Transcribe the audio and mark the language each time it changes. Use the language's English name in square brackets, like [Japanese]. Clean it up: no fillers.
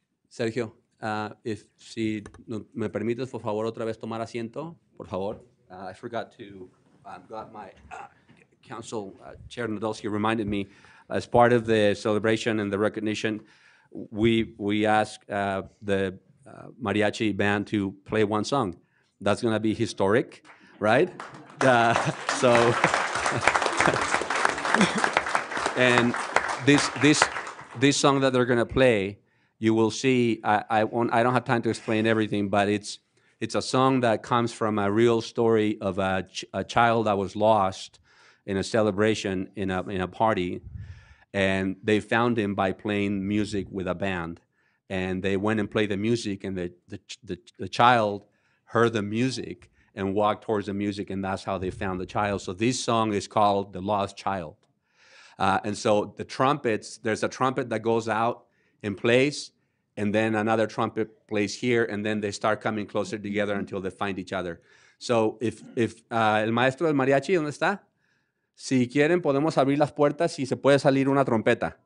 [Spanish] Sergio, si me permites, por favor, otra vez tomar asiento, por favor. [English] I forgot to, got my council chair Nadolski reminded me, as part of the celebration and the recognition, we asked the mariachi band to play one song. That's going to be historic, right? And this song that they're going to play, you will see, I don't have time to explain everything, but it's a song that comes from a real story of a child that was lost in a celebration in a party, and they found him by playing music with a band, and they went and played the music, and the child heard the music and walked towards the music, and that's how they found the child. So this song is called "The Lost Child," and so the trumpets. There's a trumpet that goes out and plays, and then another trumpet plays here, and then they start coming closer together until they find each other. So if [Spanish] el maestro del mariachi, ¿dónde está? Si quieren, podemos abrir las puertas y se puede salir una trompeta.